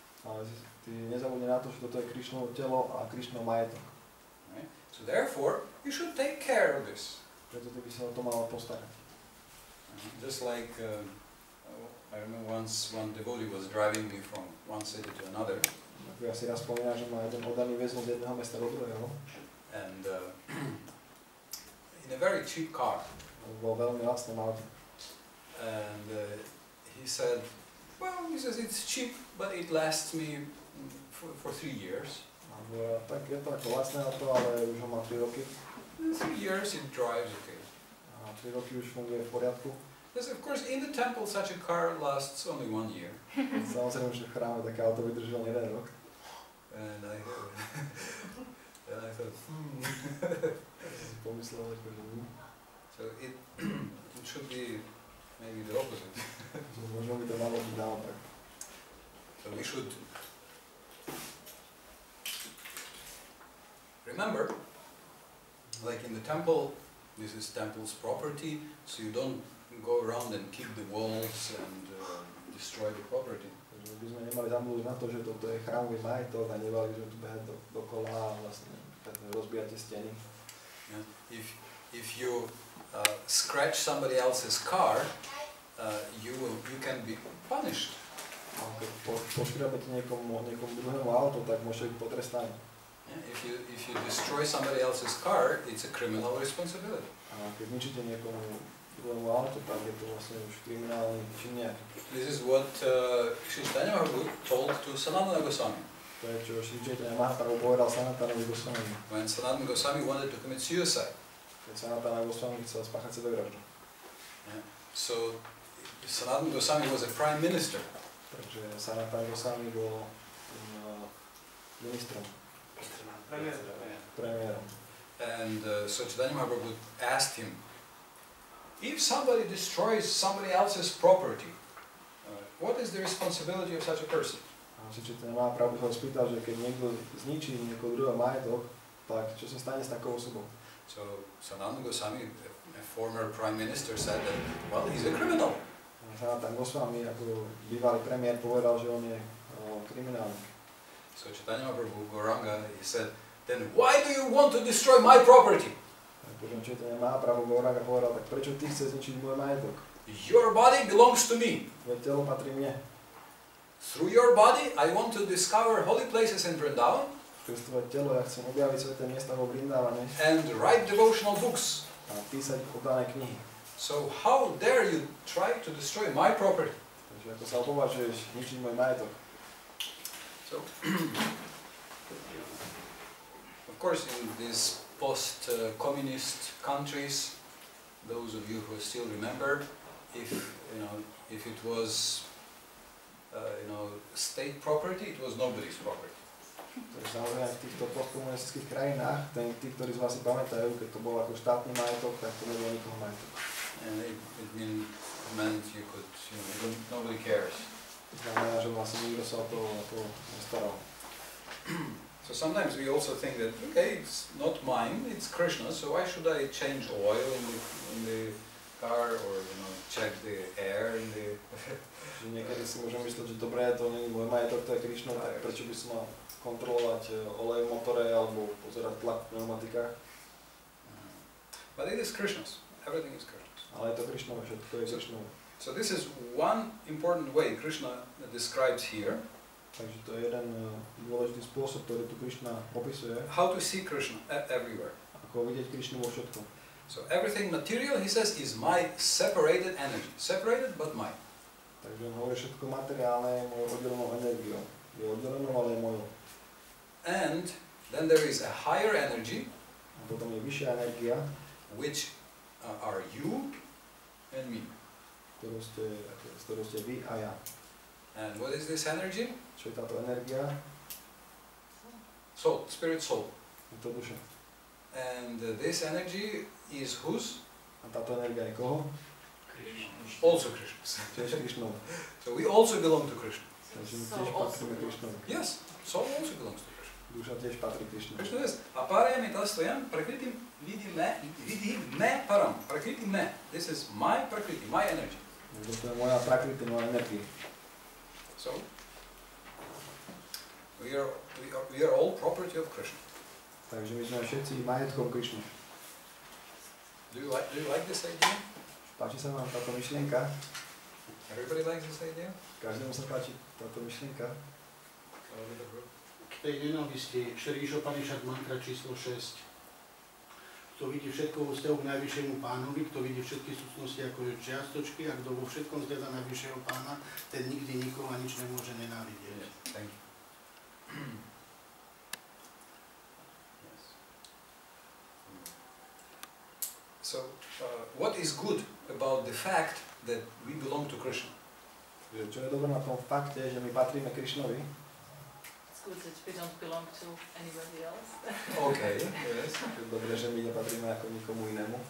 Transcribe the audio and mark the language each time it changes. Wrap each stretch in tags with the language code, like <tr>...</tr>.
<sk>Ale ty nezabudni na to, že toto je Krišnovo telo a Krišnov majetok.</sk> <en>Right? So therefore, you should take care of this.</en> <sk>Preto ty by sa o to mal postarať.</sk> <en>Just like I remember once one devotee was driving me from one city to another.</en> <sk>Ja si raz spomínam, že ma jeden oddaný väzol z jedného mesta do druhého.</sk> <en>And in a very cheap car.</en> <sk>Bol veľmi lacné auto.</sk> <en>And he said, well, he says it's cheap, but it lasts me for 3 years.</en> <sk>A povedal, tak je to ako lacné auto, ale už ho má 3 roky.</sk> <en>3 years it drives okay.</en> <sk>A 3 roky už funguje v poriadku.</sk> <en>Yes, of course, in the temple such a car lasts only 1 year.</en> <sk>Samozrejme, že v chráme také auto vydržalo 1 rok.</sk> <en>And I thought,</en> <sk>Pomyslel, že</sk> <en>so it should be maybe the opposite.</en> <sk>Možno by to malo byť naopak.</sk> <en>So we should remember, like in the temple, this is temple's property, so you don't go around and kick the walls and destroy the property.</en> <sk>Takže by sme nemali zabudnúť na to, že toto je chrámový majetok a nemali by sme tu behať dokola a vlastne rozbíjať tie steny.</sk> <en>Yeah. If you scratch somebody else's car, you can be punished.</en> <sk>A keď poškrabete niekomu druhému auto, tak môžete byť potrestaní.</sk> <en>Yeah. If you destroy somebody else's car, it's a criminal responsibility.</en> <sk>A keď ničíte niekomu druhému aute, tak je to vlastne už kriminálny čin nejaký.</sk> <en>This is what Krišna told to Sanatana Goswami.</en> <sk>To je, čo Sri Chaitanya Mahaprabhu povedal Sanatanovi Goswami.</sk> <en>When Sanatana Goswami wanted to commit suicide.</en> <sk>Keď Sanatana Goswami chcel spáchať sebevraždu.</sk> <en>Yeah. So Sanatana Goswami was a prime minister.</en> <sk>Takže Sanatana Goswami bol ministrom. Premiérom.</sk> <en>And so Chaitanya Mahaprabhu asked him, if somebody destroys somebody else's property, what is the responsibility of such a person?</en> <sk>A Sri Chaitanya Mahaprabhu sa spýtal, že keď niekto zničí niekoho druhého majetok, tak čo sa stane s takou osobou?</sk> <en>So Sanatana Goswami, a former prime minister, said that, well, he's a criminal.</en> <sk>Sanatana Goswami, ako bývalý premiér, povedal, že on je kriminálnik.</sk> <en>So Chaitanya Mahaprabhu Gauranga, he said, then why do you want to destroy my property?</en> <sk>Potom Chaitanya Mahaprabhu Gauranga povedal, tak prečo ty chceš zničiť môj majetok?</sk> <en>Your body belongs to me.</en> <sk>Tvoje telo patrí mne.</sk> <en>Through your body, I want to discover holy places in Vrindavan.</en> <sk>Skrz tvoje telo ja chcem objaviť sveté miesta vo Vrindavane.</sk> <en>And write devotional books.</en> <sk>A písať oddané knihy.</sk> <en>So how dare you try to destroy my property?</en> <sk>Takže ako sa opovažuješ ničiť môj majetok?</sk> <en>So, of course, in these post-communist countries, those of you who still remember, if it was state property, it was nobody's property.</en> <sk>Takže samozrejme v týchto postkomunistických krajinách, tí, ktorí z vás si pamätajú, keď to bol ako štátny majetok, tak to nebolo nikoho majetok.</sk> <en>And it meant you could, nobody cares.</en> <sk>To znamená, že vlastne nikto sa o to nestaral.</sk> <en>So sometimes we also think that, okay, it's not mine, it's Krishna, so why should I change oil in the car or check the air in the...</en> <sk>Niekedy si môžem myslieť, že dobre, to nie je môj majetok, to je Krišna, tak prečo by som mal kontrolovať olej v motore alebo pozerať tlak v pneumatikách?</sk> <en>But it is Krishna's. Everything is Krishna's.</en> <sk>Ale je to Krišnové, všetko je Krišnové.</sk> <en>So this is one important way Krishna describes here.</en> <sk>Takže to je jeden dôležitý spôsob, ktorý tu Krišna opisuje.</sk> <en>How to see Krishna everywhere.</en> <sk>Ako vidieť Krišnu vo všetkom.</sk> <en>So everything material, he says, is my separated energy. Separated, but mine.</en> <sk>Takže on hovorí, všetko materiálne je mojou oddelenou energiou. Je oddelenou, ale je mojou.</sk> <en>And then there is a higher energy.</en> <sk>A potom je vyššia energia,</sk> <en>which are you and me.</en> <sk>S ktorou ste vy a ja.</sk> <en>And what is this energy?</en> <sk>Čo je táto energia?</sk> <en>Soul, spirit soul.</en> <sk>Je to duša.</sk> <en>And this energy is whose?</en> <sk>A táto energia je koho?</sk> <en>Also Krishna's.</en> <sk>Tiež Krišnov.</sk> <en>So we also belong to Krishna.</en> <sk>Takže my tiež patríme Krišnovi.</sk> <en>Yes, soul also belongs to Krishna.</en> <sk>Duša tiež patrí Krišnovi.</sk> <en>Krishna says,</en> <sa>aparayami tastoyam prakritim vidhi param. Prakriti me.</sa> <en>This is my prakriti, my energy.</en> <sk>To je moja prakriti, moja energia.</sk> <en>So we are all property of Krishna.</en> <sk>Takže my sme všetci majetkom Krišnu.</sk> <en>Do you like this idea?</en> <sk>Páči sa vám táto myšlienka?</sk> <en>Everybody likes this idea?</en> <sk>Každému sa páči táto myšlienka? K tej nenávisti, Šeríš Upanishad mantra číslo 6. Kto vidí všetko vo vzťahu k najvyššiemu pánovi, kto vidí všetky súcnosti ako čiastočky a kto vo všetkom zhľadá najvyššieho pána, ten nikdy nikoho a nič nemôže nenávidieť.</sk> <en>Thank you. So, what is good about the fact that we belong to Krishna?</en> <sk>Čo je dobré na tom fakte, že my patríme Krišnovi?</sk> <en>It's good that we don't belong to anybody else. Okay, yes.</en> <sk>Je dobré, že my nepatríme ako nikomu inému.</sk>